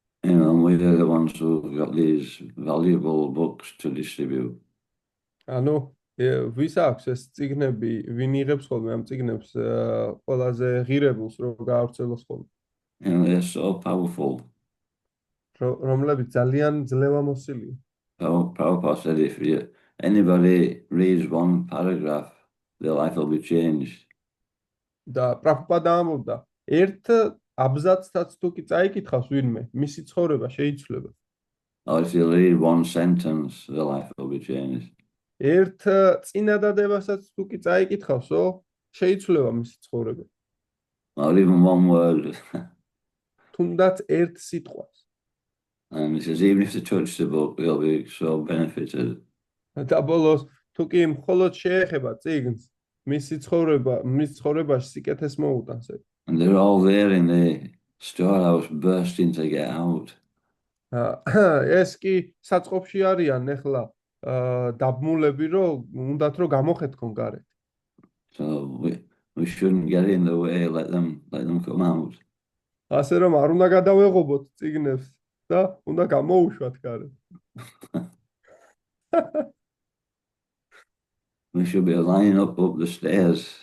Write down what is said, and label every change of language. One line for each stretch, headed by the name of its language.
English: We are the ones who got these valuable books to distribute.
Georgian: ანუ ვის აქვს ეს წიგნები, ვინ იღებს ხოლმე ამ წიგნებს ყველაზე ღირებულს, რომ გაავრცელოს ხოლმე.
English: They're so powerful.
Georgian: რომლებიც ძალიან ძლევამოსილია.
English: Prabhupada said if anybody reads one paragraph, their life will be changed.
Georgian: და პრაბჰუპადა ამბობდა, ერთ აბზაცსაც თუ კი წაიკითხავს ვინმე, მისი ცხოვრება შეიცვლება.
English: Or if you read one sentence, their life will be changed.
Georgian: ერთ წინადადებასაც თუ კი წაიკითხავსო, შეიცვლება მისი ცხოვრება.
English: Or even one word.
Georgian: თუნდაც ერთ სიტყვას.
English: And he says, even if they touch the book, they'll be so benefited.
Georgian: და ბოლოს, თუ კი მხოლოდ შეეხება წიგნს, მისი ცხოვრებაში სიკეთეს მოუტანს.
English: And they're all there in the storehouse bursting to get out.
Georgian: ეს კი საწყობში არიან ახლა დაბმულები, რომ უნდათ რომ გამოხედქონ გარეთ.
English: So we shouldn't get in the way, let them come out.
Georgian: ასე რომ არ უნდა გადავეღობოთ წიგნებს და უნდა გამოუშვათ გარეთ.
English: We should be lining up the stairs.